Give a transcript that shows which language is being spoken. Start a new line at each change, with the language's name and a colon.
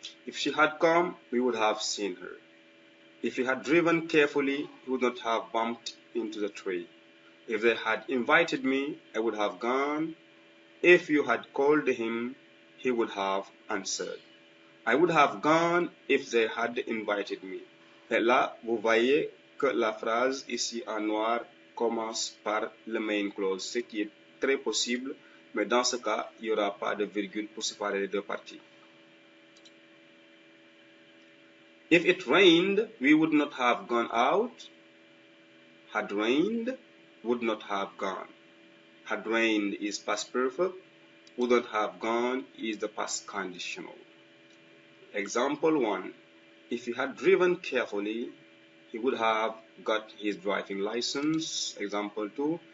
English: If she had come, we would have seen her. If he had driven carefully, he would not have bumped into the tree. If they had invited me, I would have gone. If you had called him, he would have answered. I would have gone if they had invited me.
French: Et là, vous voyez que la phrase ici en noir commence par le main clause, ce qui est très possible, mais dans ce cas, il n'y aura pas de virgule pour séparer les deux parties.
English: If it rained, we would not have gone out. Had rained, would not have gone. Had rained is past perfect. Would not have gone is the past conditional. Example 1. If he had driven carefully, he would have got his driving license. Example 2.